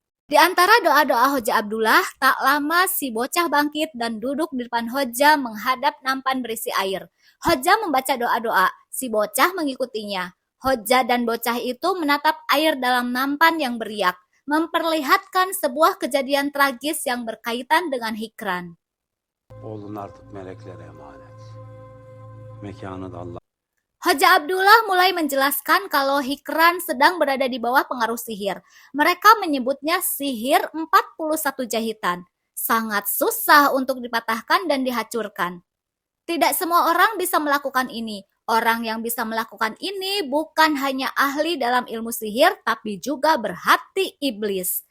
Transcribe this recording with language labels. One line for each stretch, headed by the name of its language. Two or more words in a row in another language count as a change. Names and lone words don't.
Indonesian: Di antara doa-doa Hoja Abdullah, tak lama si bocah bangkit dan duduk di depan Hoja menghadap nampan berisi air. Hoja membaca doa-doa, si bocah mengikutinya. Hoja dan bocah itu menatap air dalam nampan yang beriak, memperlihatkan sebuah kejadian tragis yang berkaitan dengan Hikran.
Turkish: Oğlun artık meleklere emanet. Mekanı da Allah.
Indonesian: Hoja Abdullah mulai menjelaskan kalau Hikran sedang berada di bawah pengaruh sihir. Mereka menyebutnya sihir 41 jahitan. Sangat susah untuk dipatahkan dan dihancurkan. Tidak semua orang bisa melakukan ini. Orang yang bisa melakukan ini bukan hanya ahli dalam ilmu sihir, tapi juga berhati iblis.